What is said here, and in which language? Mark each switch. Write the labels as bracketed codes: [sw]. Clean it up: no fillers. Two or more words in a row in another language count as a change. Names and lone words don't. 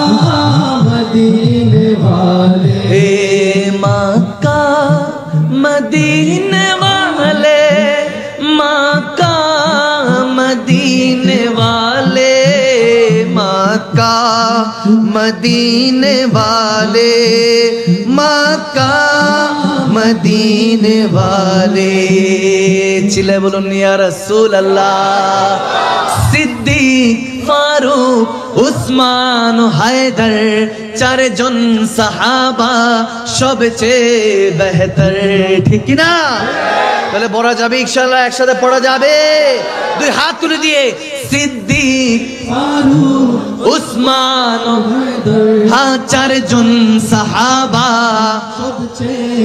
[ur] مدینے والے، اے مکہ مدینے والے، مکہ مدینے والے، مکہ مدینے والے، مکہ مدینے والے۔ چلے بولو یا رسول اللہ۔ [bn] صدیق ফারুক উসমান হায়দার চারজন সাহাবা সবচেয়ে বেহতর ঠিক না তাহলে পড়া যাবে ইনশাআল্লাহ একসাথে পড়া যাবে দুই হাত তুলে দিয়ে সিদ্দিক ফারুক উসমান হায়দার হ্যাঁ চারজন সাহাবা সবচেয়ে